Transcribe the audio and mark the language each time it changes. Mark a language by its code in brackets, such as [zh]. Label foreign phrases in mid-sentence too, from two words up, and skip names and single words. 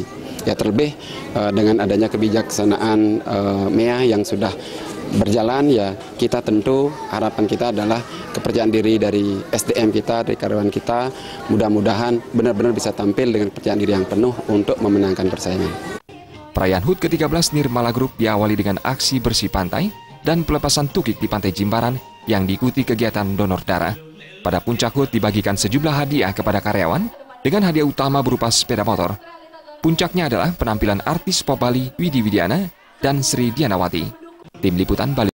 [id] Ya terlebih dengan adanya kebijaksanaan MEA yang sudah berjalan, ya kita tentu harapan kita adalah kepercayaan diri dari SDM kita, dari karyawan kita, mudah-mudahan benar-benar bisa tampil dengan kepercayaan diri yang penuh untuk memenangkan persaingan. Perayaan HUT ke-13 Nirmala Group diawali dengan aksi bersih pantai dan pelepasan tukik di Pantai Jimbaran yang diikuti kegiatan donor darah. Pada puncak HUT dibagikan sejumlah hadiah kepada karyawan dengan hadiah utama berupa sepeda motor. Puncaknya adalah penampilan artis pop Bali Widi Widiana dan Sri Dianawati. Tim Liputan Bali.